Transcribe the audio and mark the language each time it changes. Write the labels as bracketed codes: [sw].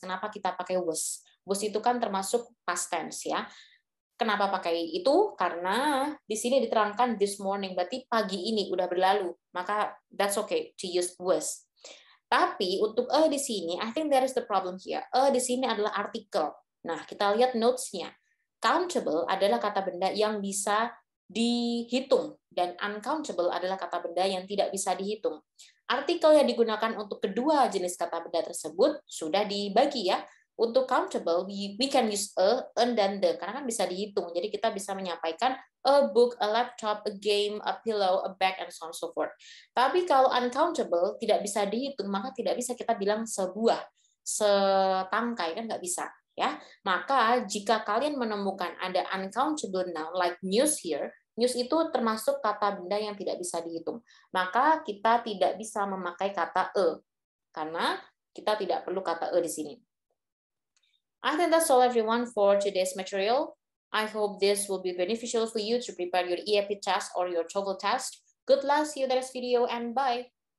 [id] Kenapa kita pakai was. Was itu kan termasuk past tense, ya. Kenapa pakai itu? Karena di sini diterangkan [en] this morning, [id] berarti pagi ini udah berlalu. [en] Maka that's okay to use was. [id] Tapi untuk di sini, [en] I think there is the problem here. [id] Di sini adalah artikel. Nah, kita lihat notes-nya. Countable adalah kata benda yang bisa dihitung dan uncountable adalah kata benda yang tidak bisa dihitung. Artikel yang digunakan untuk kedua jenis kata benda tersebut sudah dibagi ya. Untuk countable, [en] we can use and then the, [id] karena kan bisa dihitung. Jadi kita bisa menyampaikan [en] a book, a laptop, a game, a pillow, a bag, and so on so forth. [id] Tapi kalau uncountable, tidak bisa dihitung, maka tidak bisa kita bilang sebuah, setangkai, kan nggak bisa. Ya, maka jika kalian menemukan ada uncountable noun [en] like news here, [id] news itu termasuk kata benda yang tidak bisa dihitung. Maka kita tidak bisa memakai kata karena kita tidak perlu kata di sini. [en] I think that's all everyone for today's material. I hope this will be beneficial for you to prepare your EAP test or your TOEFL test. Good luck, see you in the next video, and bye.